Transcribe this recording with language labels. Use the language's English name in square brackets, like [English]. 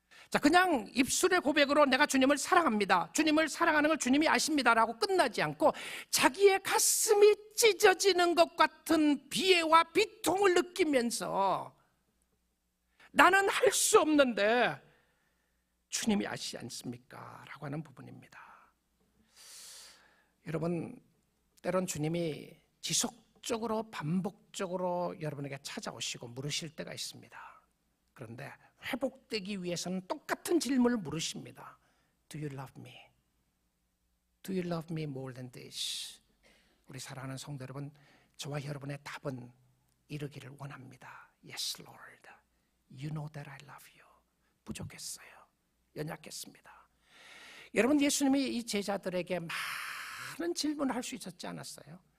[Korean] 자, 그냥 입술의 고백으로 내가 주님을 사랑합니다, 주님을 사랑하는 걸 주님이 아십니다라고 끝나지 않고 자기의 가슴이 찢어지는 것 같은 비애와 비통을 느끼면서 나는 할 수 없는데 주님이 아시지 않습니까? 라고 하는 부분입니다. 여러분, 때론 주님이 지속적으로 반복적으로 여러분에게 찾아오시고 물으실 때가 있습니다. 그런데 회복되기 위해서는 똑같은 질문을 물으십니다. [English] Do you love me? Do you love me more than this? [Korean] 우리 사랑하는 성도 여러분, 저와 여러분의 답은 이르기를 원합니다. [English] Yes, Lord. You know that I love you. [Korean] 부족했어요. 연약했습니다. 여러분, 예수님이 이 제자들에게 많은 질문을 할 수 있었지 않았어요?